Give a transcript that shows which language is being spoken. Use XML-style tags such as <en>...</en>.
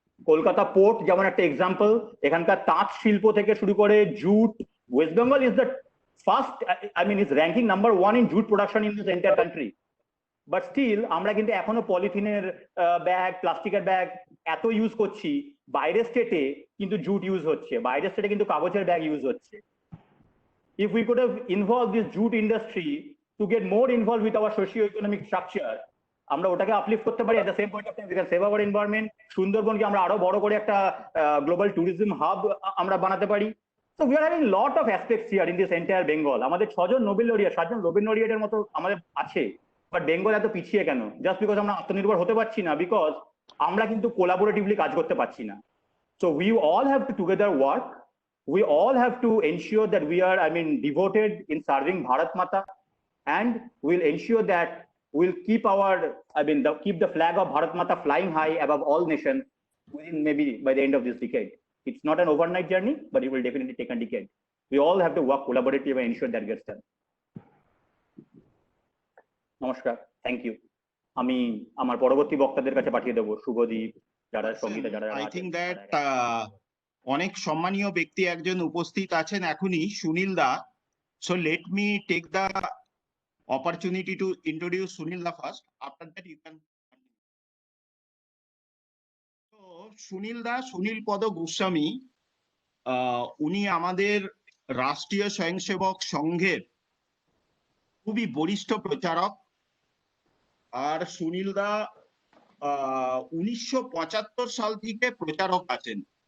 <bn>Kolkata port যেমন একটা example, এখানকার তাঁত শিল্প থেকে শুরু করে jute,</bn> <en>West Bengal is the first, I mean is ranking number 1 in jute production in this entire country.</en> <bn>But still আমরা কিন্তু এখনো পলিথিনের ব্যাগ, প্লাস্টিকের ব্যাগ এত ইউজ করছি, বাইরের স্টেটে কিন্তু জুট ইউজ হচ্ছে, বাইরের স্টেটে কিন্তু কাগজের ব্যাগ ইউজ হচ্ছে।</bn> <en>If we could have involved this jute industry to get more involved with our socio-economic structure,</en> <bn>আমরা ওটাকে আপলিফট করতে পারি।</bn> <en>at the same point of time we can save our environment,</en> <bn>সুন্দরবনকে আমরা আরো বড় করে একটা গ্লোবাল ট্যুরিজম হাব আমরা বানাতে পারি।</bn> <en>So we are having lot of aspects here in this entire Bengal.</en> <bn>আমাদের 6জন নোবেল লরিয়েট, 7জন নোবেল লরিয়েটের মতো আমাদের আছে, বাট বেঙ্গল এত পিছিয়ে কেন? জাস্ট বিকজ আমরা আত্মনির্ভর হতে পারছি না, বিকজ আমরা কিন্তু কোলাবোরেটিভলি কাজ করতে পারছি না।</bn> <en>So we all have to together work. We all have to ensure that we are, I mean, devoted in serving Bharat Mata, and we'll ensure that we'll keep our, I mean, keep the flag of Bharat Mata flying high above all nations within maybe by the end of this decade. It's not an overnight journey, but it will definitely take a decade. We all have to work collaboratively and ensure that gets done.</en> <bn>নমস্কার,</bn> <en>Thank you.</en> <bn>আমি আমার পরবর্তী বক্তাদের কাছে পাঠিয়ে দেবো, শুভদীপ, যারা সঙ্গীতা, যারা</bn> <en>I think that</en> <bn>অনেক সম্মানীয় ব্যক্তি একজন উপস্থিত আছেন এখনই, সুনীল দা।</bn> <en>So let me take the opportunity to introduce Sunil da first. After that you can continue.</en> <bn>So Sunil da, Sunil Pada Goswami, উনি আমাদের রাষ্ট্রীয় স্বয়ংসেবক সংঘের খুবই বরিষ্ঠ প্রচারক। আর সুনীল দা 1975 সাল থেকে প্রচারক আছেন।</bn>